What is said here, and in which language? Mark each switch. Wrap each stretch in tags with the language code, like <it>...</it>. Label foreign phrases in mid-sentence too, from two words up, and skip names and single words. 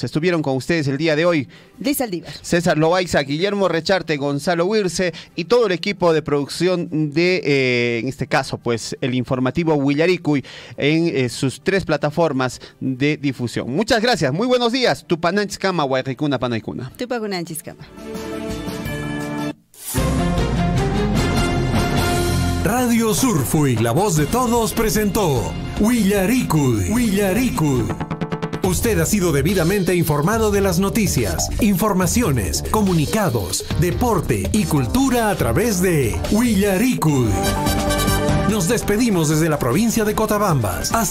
<es>Estuvieron con ustedes el día de hoy Liz Aldívar, César Loaiza, Guillermo Recharte, Gonzalo Huirce y todo el equipo de producción de, en este caso, pues, el informativo Huillaricuy en sus 3 plataformas de difusión. Muchas gracias, muy buenos días.</es> <qu>Tupananchis-kama, Huayquicuna, Panaicuna. Tupananchis-kama.</qu> <es>Radio Surfo y la Voz de Todos presentó Huillaricuy. Usted ha sido debidamente informado de las noticias, informaciones, comunicados, deporte y cultura a través de Huillaricuy. Nos despedimos desde la provincia de Cotabambas.</es>